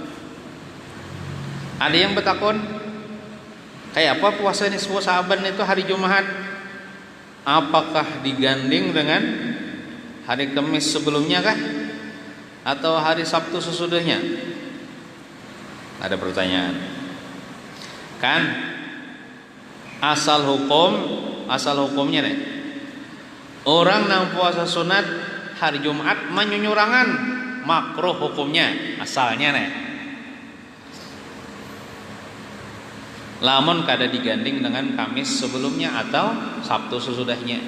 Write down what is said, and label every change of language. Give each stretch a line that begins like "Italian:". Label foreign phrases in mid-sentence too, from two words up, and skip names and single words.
Banjar: Ada yang bertakun, kayak apa puasa nisfu Sa'ban itu hari Jumat? Apakah diganding dengan hari Kamis sebelumnya kah?
Indonesian: Atau hari Sabtu sesudahnya? Ada pertanyaan. Kan asal hukumnya nih, orang yang puasa sunat hari Jumat menyunyurangan, makruh hukumnya asalnya nih.
Banjar: Lamun kada diganding dengan Kamis sebelumnya atau Sabtu sesudahnya.